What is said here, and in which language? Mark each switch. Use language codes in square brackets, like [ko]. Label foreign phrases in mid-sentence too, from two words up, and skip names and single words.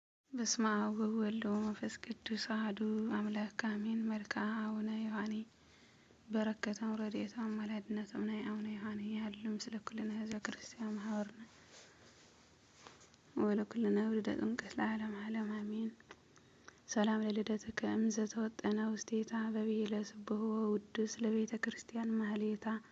[gez] በስመ አብ ወወልድ ወመንፈስ ቅዱስ አሐዱ አምላክ አሜን። መልክዓ አቡነ ዮሐኒ [ti] በረከቶም ረድኤቶም አማላድነቶም ናይ አቡነ ዮሐኒ ያህሉ [gez] ምስለ ኩልነ ህዝበ ክርስቲያን ማህበርነ ወለኩልነ ውልደ ጥምቀት ለዓለመ ዓለም አሜን። ሰላም ለልደትከ እምዘተወጠነ ውስቴታ በብሂለ ስቡሕ ወውዱስ ለቤተ ክርስቲያን ማህሌታ